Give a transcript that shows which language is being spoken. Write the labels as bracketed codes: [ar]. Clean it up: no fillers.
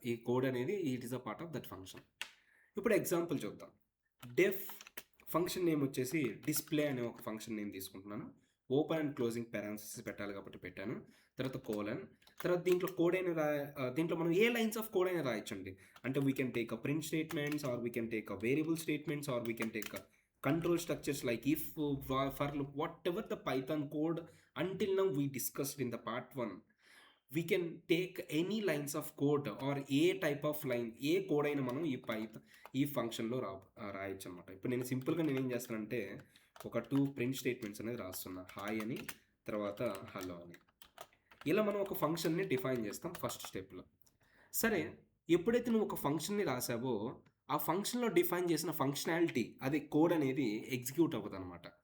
[te] ఈ కోడ్ అనేది [en] It is a part of that function. [te] ఇప్పుడు ఎగ్జాంపుల్ చూద్దాం. డెఫ్ ఫంక్షన్ నేమ్ వచ్చేసి డిస్‌ప్లే అనే ఒక ఫంక్షన్ నేమ్ తీసుకుంటున్నాను. ఓపెన్ అండ్ క్లోజింగ్ పారాంథసిస్ పెట్టాలి కాబట్టి పెట్టాను. తర్వాత కోలన్. తర్వాత దీంట్లో కోడ్ అయినా దీంట్లో మనం ఏ లైన్స్ ఆఫ్ కోడ్ అయినా రాయొచ్చండి. [en] అంటే we can take print statements, or we can take variable statements, or we can take control structures like if, for loop, whatever the Python code until now we discussed in the part 1. We can take any lines of code or [te] ఏ type of line, ఏ code అయినా మనం ఈ ఫంక్షన్లో రాయొచ్చు అనమాట. ఇప్పుడు నేను సింపుల్గా నేనేం చేస్తానంటే ఒక 2 ప్రింట్ స్టేట్మెంట్స్ అనేది రాస్తున్నా, హాయ్ అని, తర్వాత హలో అని. ఇలా మనం ఒక ఫంక్షన్ని డిఫైన్ చేస్తాం ఫస్ట్ స్టెప్లో. సరే, ఎప్పుడైతే నువ్వు ఒక ఫంక్షన్ని రాసావో ఆ ఫంక్షన్లో డిఫైన్ చేసిన ఫంక్షనాలిటీ, అది కోడ్ అనేది ఎగ్జిక్యూట్ అవ్వదు అనమాట.